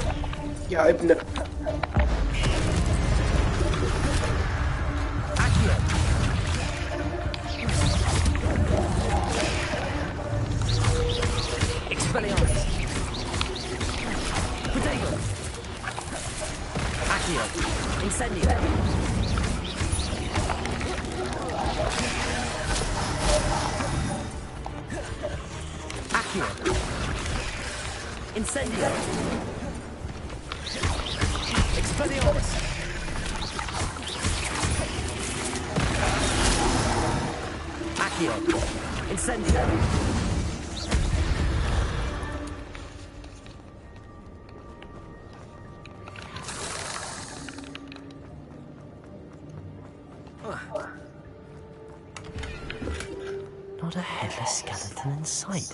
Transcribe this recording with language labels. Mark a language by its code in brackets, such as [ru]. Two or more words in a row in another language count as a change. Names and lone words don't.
[ar] يا ابنك. [la] Accio. Expelliarmus. Protego. Accio. Incendio. Accio. Incendio. Expelliarmus. Accio. Incendio. [en] Not a headless skeleton in sight.